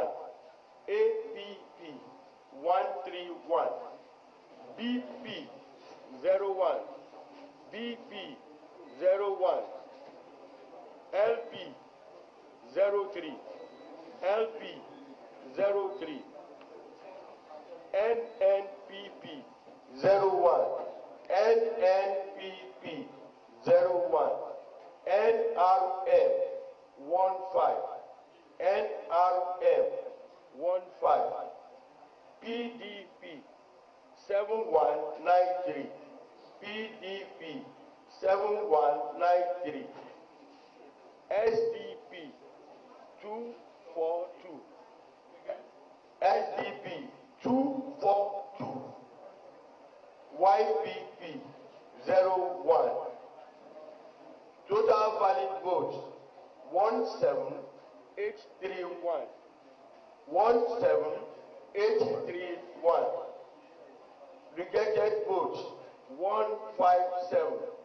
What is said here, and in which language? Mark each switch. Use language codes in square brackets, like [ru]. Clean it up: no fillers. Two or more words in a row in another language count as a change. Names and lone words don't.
[en] APP 131. BP 01. BP 01. LP 03. LP 03. NNPP 01. NNPP 01. NRM 15. NRM 15. PDP 7193. PDP 7193. SDP 242. SDP 242. YPP 01. Total valid votes 17831. 17831. Rejected votes 157.